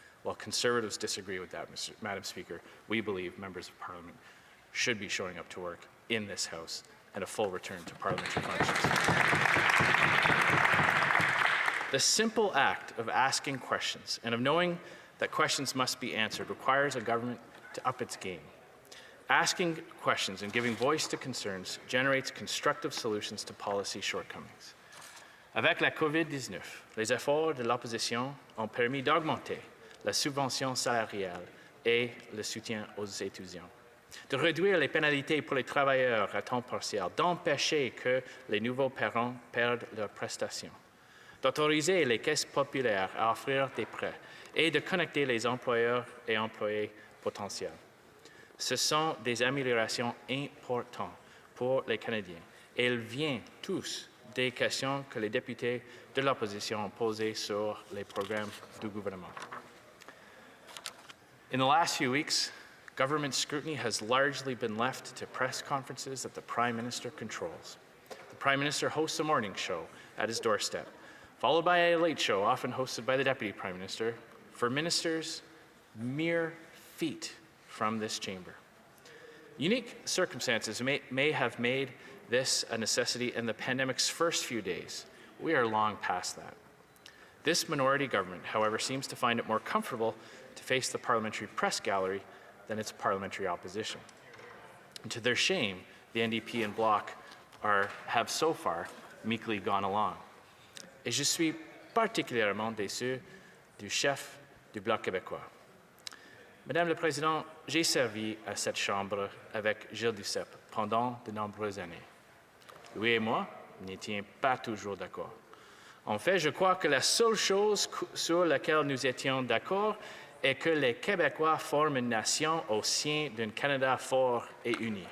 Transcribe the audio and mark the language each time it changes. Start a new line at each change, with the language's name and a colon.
English: While Conservatives disagree with that, Madam Speaker, we believe members of Parliament should be showing up to work in this House and a full return to parliamentary functions. The simple act of asking questions and of knowing that questions must be answered requires a government to up its game. Asking questions and giving voice to concerns generates constructive solutions to policy shortcomings.
French: Avec la COVID-19, les efforts de l'opposition ont permis d'augmenter la subvention salariale et le soutien aux étudiants, de réduire les pénalités pour les travailleurs à temps partiel, d'empêcher que les nouveaux parents perdent leurs prestations, d'autoriser les caisses populaires à offrir des prêts et de connecter les employeurs et employés potentiels. Ce sont des améliorations importantes pour les Canadiens et elles viennent tous des questions que les députés de l'opposition ont posées sur les programmes du gouvernement.
English: In the last few weeks, government scrutiny has largely been left to press conferences that the Prime Minister controls. The Prime Minister hosts a morning show at his doorstep, followed by a late show often hosted by the Deputy Prime Minister, for ministers mere feet from this chamber. Unique circumstances may have made this a necessity in the pandemic's first few days. We are long past that. This minority government, however, seems to find it more comfortable to face the parliamentary press gallery than its parliamentary opposition. And to their shame, the NDP and Bloc have so far meekly gone along.
French: Et je suis particulièrement déçu du chef du Bloc québécois. Madame la Présidente, j'ai servi à cette Chambre avec Gilles Duceppe pendant de nombreuses années. Lui et moi n'étions pas toujours d'accord. En fait, je crois que la seule chose sur laquelle nous étions d'accord est que les Québécois forment une nation au sein d'un Canada fort et uni.